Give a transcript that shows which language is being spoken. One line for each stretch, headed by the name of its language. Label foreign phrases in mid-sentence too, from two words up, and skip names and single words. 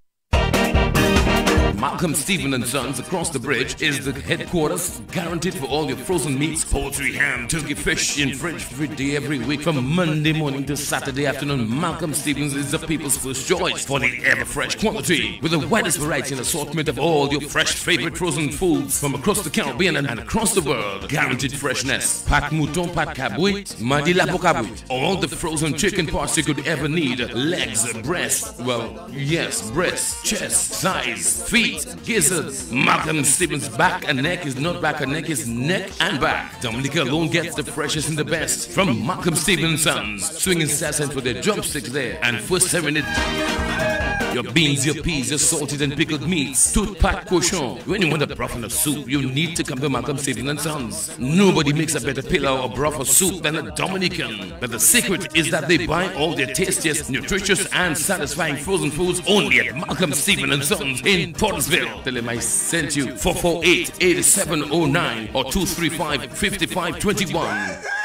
English: Malcolm Stephen and Sons across the bridge is the headquarters, guaranteed for all your frozen meats, poultry, ham, turkey, fish in French every day, every week, from Monday morning to Saturday afternoon. Malcolm Stevens is the people's first choice for the ever-fresh quantity, with the widest variety and assortment of all your fresh favorite frozen foods from across the Caribbean and across the world. Guaranteed freshness.
Saint Lucian Creole French: Pat mouton, pat cabouit, madi la cabouit.
English: All the frozen chicken parts you could ever need. Legs, breast, well, yes, breast, chest, thighs, feet, gizzards. Malcolm Stevens' back and neck is not back and neck, is neck and back. Dominica alone gets the freshest and the best from Malcolm Stevens' Sons. Swinging sassant with their drumsticks there and first serving it. Your beans, your peas, your salted and pickled meats,
Saint Lucian Creole French: tout pat cochon.
English: When you want a broth and a soup, you need to come to Malcolm Stevens and Sons. Nobody makes a better pillau or broth or soup than a Dominican. But the secret is that they buy all their tastiest, nutritious and satisfying frozen foods only at Malcolm Stevens and Sons in Portersville. Tell them I sent you. 448-8709 or 235-5521.